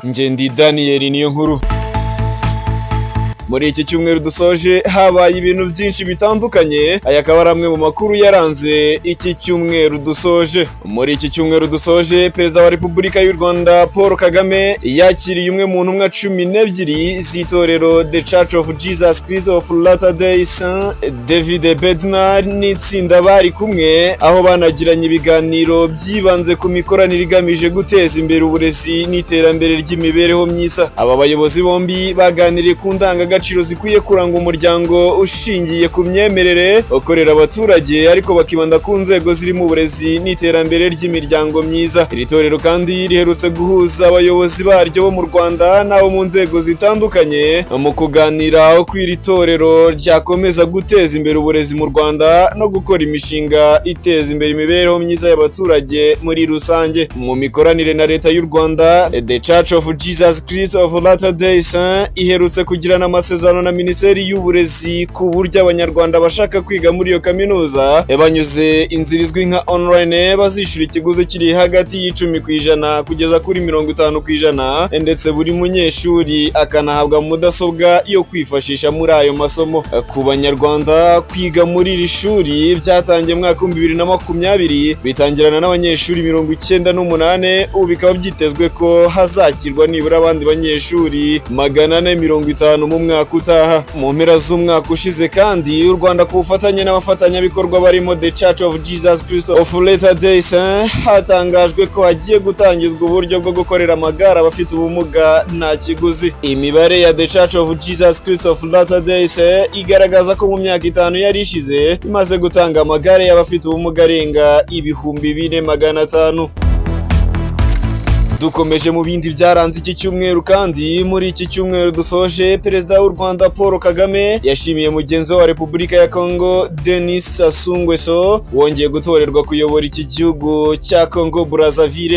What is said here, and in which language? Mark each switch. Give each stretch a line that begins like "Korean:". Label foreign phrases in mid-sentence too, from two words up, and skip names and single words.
Kinyarwanda: Nje ndi Daniel Niyonkuru. Muri iki cyumweru dusoje habaye ibintu byinshi bitandukanye, aya akaba ari amwe mu makuru yaranze iki cyumweru dusoje. Muri iki cyumweru dusoje, Perezida wa Repubulika y'u Rwanda Paul Kagame yakiriye umwe mu ntumwa 12 z'itorero The Church of Jesus Christ of Latter-day Saints, David Bednar n'itsinda bari kumwe, aho banagiranye ibiganiro byibanze ku mikoranire igamije guteza imbere uburezi n'iterambere ry'imibereho myiza. Aba bayobozi bombi baganiriye ku ndangagaciro zikwiye kuranga umuryango ushingiye ku myemerere, ukorera abaturage ariko bakibanda ku nzego zirimo uburezi n'iterambere ry'imiryango myiza. Iri torero kandi riherutse guhuza abayobozi baryo bo mu Rwanda n'abo mu nzego zitandukanye mu kuganira uko iri torero ryakomeza guteza imbere uburezi mu Rwanda no gukora imishinga iteza imbere imibereho myiza y'abaturage muri rusange. Mu mikoranire na leta y'u Rwanda, The Church of Jesus Christ of Latter-day Saints iherutse kugirana amasezerano na Minisiteri y'Uburezi ku buryo abanyarwanda bashaka kwiga muri iyo kaminuza banyuze inzira izwi nka online bazishyura ikiguzi kiri hagati y'10% kugeza kuri 50%, ndetse buri munyeshuri akanahabwa mudasobwa yo kwifashisha muri ayo masomo. Ku banyarwanda, kwiga muri iri shuri byatangiye mu mwaka 2020 bitangirana n'abanyeshuri 98, ubu bikaba byitezwe ko hazakirwa nibura abandi banyeshuri 450 mu mwaka utaha. Mu mpera z'umwaka ushize kandi, u Rwanda ku bufatanye n'abafatanyabikorwa barimo The Church of Jesus Christ of Latter-day Saints hatangajwe ko hagiye gutangizwa uburyo bwo gukorera amagare abafite ubumuga nta kiguzi. Imibare ya The Church of Jesus Christ of Latter-day Saints igaragaza ko mu myaka 5 yari ishize imaze gutanga amagare y'abafite ubumuga arenga 4,500. Dukomeje mu bindi byaranze iki cyumweru kandi, muri iki cyumweru dusoje, Perezida w'u Rwanda Paul Kagame yashimiye mugenzi wa Repubulika ya Congo Denis Sassou Nguesso wongeye gutorerwa kuyobora iki gihugu cya Congo Brazzaville.